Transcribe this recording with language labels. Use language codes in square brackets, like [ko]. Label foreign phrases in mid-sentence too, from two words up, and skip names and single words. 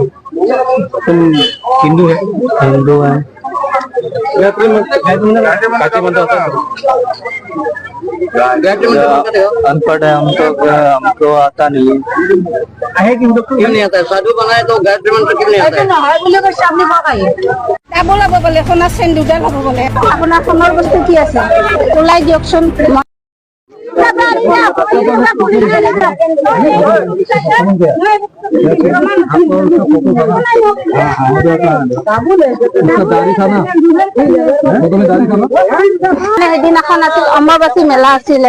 [hi] तुम हिंदू है? हिंदू है। अनपढ़ है हम तो, हमको आता नहीं है। क्यों नहीं आता है? साधु बनाए तो गायत्री मंत्र क्यों नहीं आता है? [as] ডাবল হ'ব বোলে, সোণৰ চেইন 2ডাল হ'ব বোলে। আপোনাৰ সোণৰ বস্তু কি আছে ওলাই দিয়কচোন। সেইদিনাখন আছিল অম্বুবাচী মেলা আছিলে।